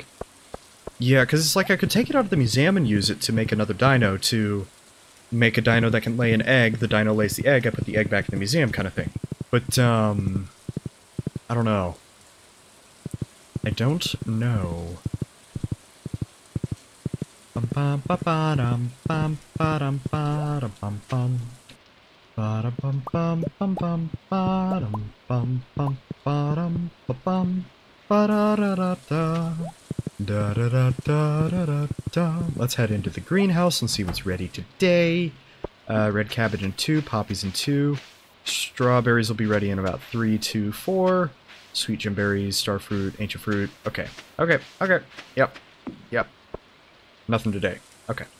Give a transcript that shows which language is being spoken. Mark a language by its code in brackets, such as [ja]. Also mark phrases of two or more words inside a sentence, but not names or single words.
[en] Yeah, because it's like I could take it out of the museum and use it to make another dino, to make a dino that can lay an egg, the dino lays the egg, I put the egg back in the museum kind of thing. But, I don't know. I don't know. Bum bum ba ba dum bum ba dum ba bum bum ba da bum bum bum bum ba dum bum bum ba dum ba bum ba da da da da da da da da da da. Let's head into the greenhouse and see what's ready today. Red cabbage in 2, poppies in 2. Strawberries will be ready in about 3, 2, 4. Sweet gemberries, starfruit, ancient fruit. Okay. Yep. Nothing today. Okay.